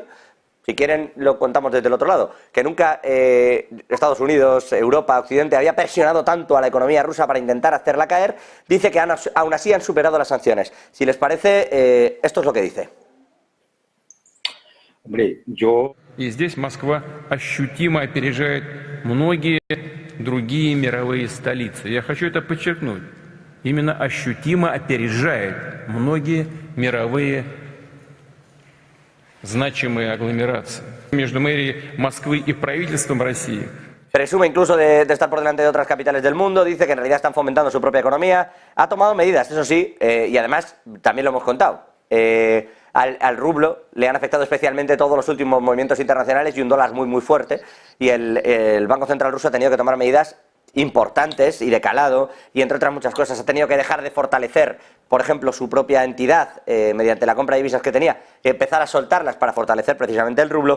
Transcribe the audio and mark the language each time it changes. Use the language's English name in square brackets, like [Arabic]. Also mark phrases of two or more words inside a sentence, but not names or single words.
[Spanish] Si quieren, lo contamos desde el otro lado, que nunca Estados Unidos, Europa, Occidente había presionado tanto a la economía rusa para intentar hacerla caer. Dice que aún así han superado las sanciones. Si les parece, esto es lo que dice. Hombre, yo... [Russian] И здесь Москва ощутимо опережает многие другие мировые столицы. Я хочу это подчеркнуть. Именно ощутимо опережает многие мировые значимые агломерации. Между мэрией Москвы и правительством России. [Spanish] Presume incluso de estar por delante de otras capitales del mundo, dice que en realidad están fomentando su propia economía, ha tomado medidas, eso sí, y además también lo hemos contado. Al rublo le han afectado especialmente todos los últimos movimientos internacionales y un dólar muy fuerte, y el Banco Central ruso ha tenido que tomar medidas importantes y de calado, y entre otras muchas cosas ha tenido que dejar de fortalecer, por ejemplo, su propia entidad mediante la compra de divisas que tenía, y empezar a soltarlas para fortalecer precisamente el rublo.